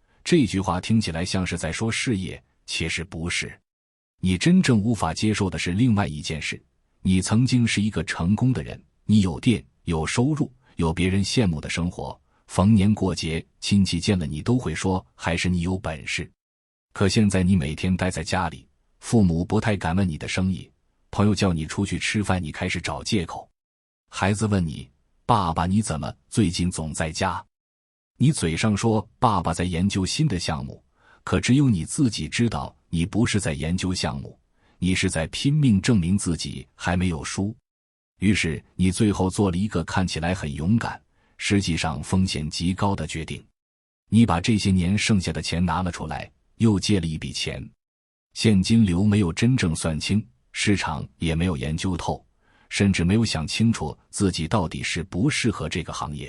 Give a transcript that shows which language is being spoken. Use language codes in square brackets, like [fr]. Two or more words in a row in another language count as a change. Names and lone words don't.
[zh] 這句話聽起來像是在說事業，其實不是。你真正無法接受的是另外一件事，你曾經是一個成功的人，你有店，有收入， 有別人羨慕的生活，逢年過節，親戚見了你都會說還是你有本事。可現在你每天待在家裡，父母不太敢問你的生意，朋友叫你出去吃飯，你開始找借口。孩子問你，爸爸你怎麼最近總在家？你嘴上說爸爸在研究新的項目，可只有你自己知道，你不是在研究項目，你是在拼命證明自己還沒有輸。於是你最後做了一個看起來很勇敢，實際上風險極高的決定。你把這些年剩下的錢拿了出來，又借了一筆錢。現金流沒有真正算清，市場也沒有研究透，甚至沒有想清楚自己到底是不適合這個行業。